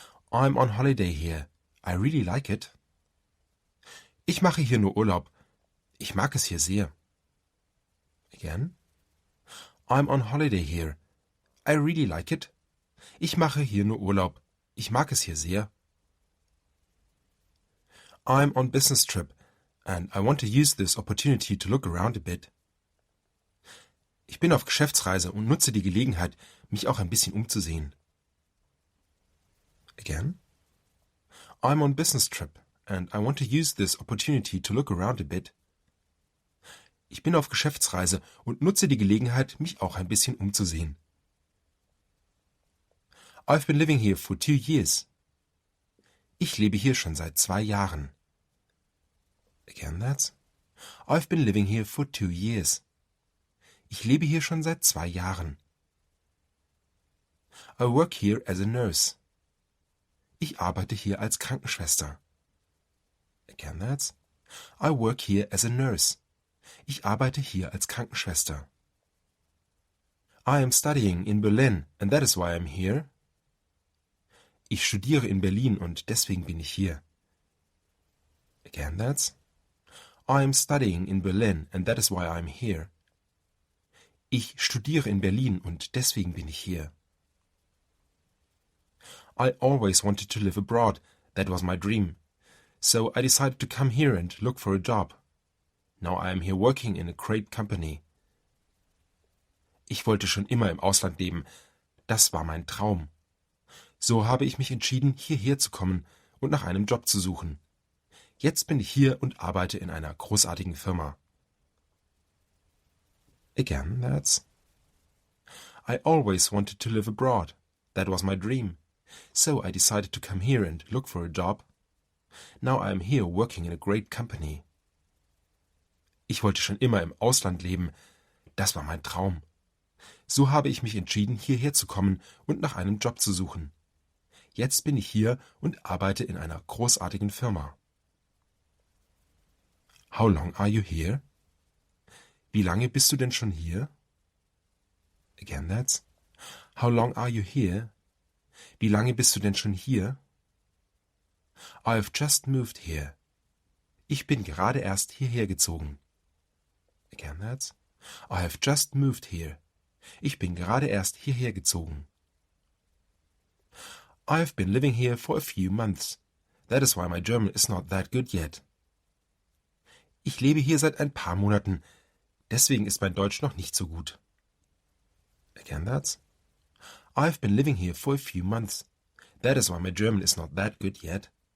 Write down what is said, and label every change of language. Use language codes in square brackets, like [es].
[en] I'm on holiday here. I really like it. [de] Ich mache hier nur Urlaub. Ich mag es hier sehr. [en] Again. I'm on holiday here. I really like it. [de] Ich mache hier nur Urlaub. Ich mag es hier sehr. [en] I'm on business trip and I want to use this opportunity to look around a bit. [de] Ich bin auf Geschäftsreise und nutze die Gelegenheit, mich auch ein bisschen umzusehen. [en] Again. I'm on business trip and I want to use this opportunity to look around a bit. [de] Ich bin auf Geschäftsreise und nutze die Gelegenheit, mich auch ein bisschen umzusehen. [en] I've been living here for 2 years. [de] Ich lebe hier schon seit 2 Jahren. [en] Again, that's. I've been living here for 2 years. [de] Ich lebe hier schon seit 2 Jahren. [en] I work here as a nurse. [de] Ich arbeite hier als Krankenschwester. [en] Again, that's. I work here as a nurse. [de] Ich arbeite hier als Krankenschwester. [en] I am studying in Berlin and that is why I'm here. [de] Ich studiere in Berlin und deswegen bin ich hier. [en] Again, that's. I am studying in Berlin and that is why I'm here. [de] Ich studiere in Berlin und deswegen bin ich hier. [en] I always wanted to live abroad. That was my dream. So I decided to come here and look for a job. Now I am here working in a great company. [de] Ich wollte schon immer im Ausland leben. Das war mein Traum. So habe ich mich entschieden, hierher zu kommen und nach einem Job zu suchen. Jetzt bin ich hier und arbeite in einer großartigen Firma. [en] Again, that's. I always wanted to live abroad. That was my dream. So I decided to come here and look for a job. Now I am here working in a great company. [de] Ich wollte schon immer im Ausland leben. Das war mein Traum. So habe ich mich entschieden, hierher zu kommen und nach einem Job zu suchen. Jetzt bin ich hier und arbeite in einer großartigen Firma. [en] How long are you here? [de] Wie lange bist du denn schon hier? [en] Again, that's. How long are you here? [de] Wie lange bist du denn schon hier? [en] I've just moved here. [de] Ich bin gerade erst hierher gezogen. [en] Again, that's. I have just moved here. [de] Ich bin gerade erst hierher gezogen. [en] I've been living here for a few months. That is why my German is not that good yet. [de] Ich lebe hier seit ein paar Monaten. Deswegen ist mein Deutsch noch nicht so gut. [en] Again, that's. I've been living here for a few months. That is why my German is not that good yet.